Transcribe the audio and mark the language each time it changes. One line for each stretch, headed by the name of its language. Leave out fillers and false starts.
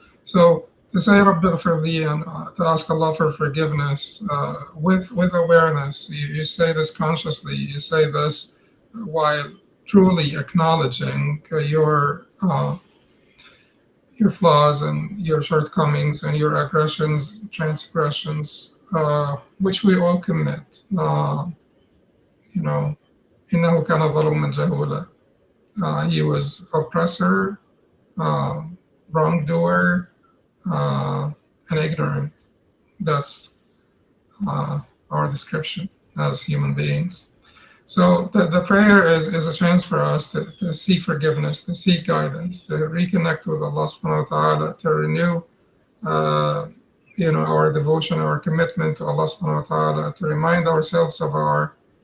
English: So to say Rabbi ghfirli and to ask Allah for forgiveness with awareness, you say this consciously, you say this while truly acknowledging your flaws and your shortcomings and your aggressions, transgressions, which we all commit. You know,
Arabic: إنه كان ظلوما جهولا.
English: He was oppressor, uh, wrongdoer, and ignorant. That's our description as human beings. So the prayer is a chance for us to seek forgiveness, to seek guidance, to reconnect with Allah subhanahu wa ta'ala, to renew our devotion, our commitment to Allah subhanahu wa ta'ala, to remind ourselves of our